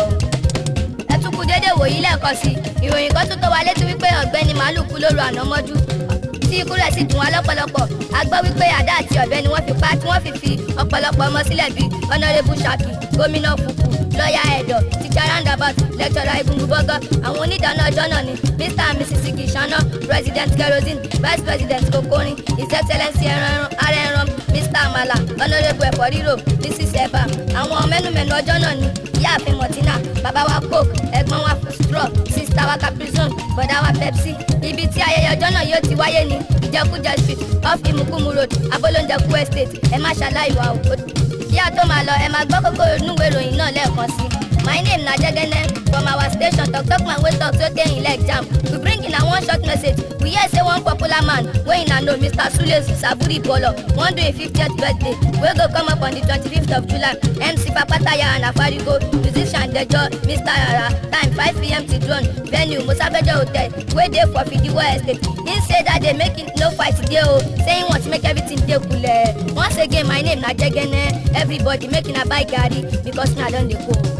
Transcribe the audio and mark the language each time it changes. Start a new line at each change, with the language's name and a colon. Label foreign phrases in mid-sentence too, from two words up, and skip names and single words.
Yoruba: ẹ tún kú déédéé wòyí lẹ́ẹ̀kan sí ìròyìn kan tó tó wa létí wípé ọ̀gbẹ́ni màálù kú lóru àná mọ́jú tí ikú rẹ̀ sì dùn wá lọ́pọ̀lọpọ̀. A gbọ́ wípé àdá àti ọ̀bẹ ni wọ́n fi pa tí wọ́n fi ọ̀pọ̀lọpọ̀ ọmọ sílẹ̀ bíi honourable Shaki, gómìnà Fufu, lọ́ọ̀yà Ẹ̀dọ̀, teacher roundabout, lecturer Egungun Bọ́gọ́. Àwọn onídáná ọjọ́ náà ni Mr and Mrs Kishana, President Kerosene, Vice President Kokorin, His Excellency Arẹ́rán, Mr Amala, honourable Ẹ̀fọ́ Rírò, Mrs Eba. Àwọn mẹ́numẹ́nu ọjọ́ náà ni ìyáàfin Martina, bàbá wa Coke, ẹ̀gbọ́n wa Straw, sister wa Caprizone, bọ̀dá wa Pepsi. Ibi tí ayẹyẹ ọjọ́ náà yóò ti wáyé ní Ìjẹkújẹ street off Imukumu road, Abolonjẹku estate. Ẹ má ṣàlàyé wa o. Kí a tó máa lọ, ẹ máa gbọ́ kókó inúwé ìròyìn náà lẹ́ẹ̀kan sí.
Nigerian Pidgin: My name na Jegene from our station Talk Talk Man wey talk so tey in leg jam. We bring in a one short message. We hear say one popular man wey una know, Mr. Sule Saburi Bolo, wan do im 50th birthday wey go come up on the 25th of July. MC Papataya and Afarigo, musician Dejo, Mr. Rara, time 5 p.m. till dawn. Venue Musabejo Hotel wey dey for Fidiwo Estate. He say that dey make it no fight dey o, say he want to make everything dey cool. Once again, my name na Jegene. Everybody make una buy garri because na don dey go.